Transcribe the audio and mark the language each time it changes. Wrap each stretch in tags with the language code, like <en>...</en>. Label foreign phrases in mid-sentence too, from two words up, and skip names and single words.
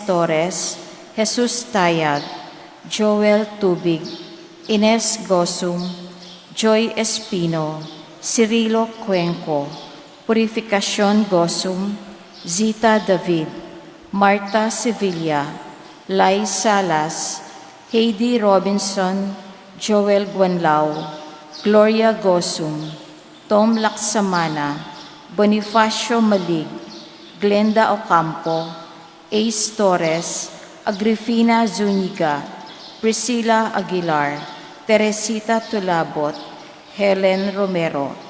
<en>Torres, Jesus Tayag, Joel Tubig, Ines Gosum, Joy Espino, Cirilo Cuenco, Purificación Gosum, Zita David, Marta Sevilla, Lai Salas, Heidi Robinson, Joel Guanlao, Gloria Gosum, Tom Laksamana, Bonifacio Malig, Glenda Ocampo, Ace Torres, Agrifina Zuniga, Priscilla Aguilar, Teresita Tulabot, Helen Romero,</en>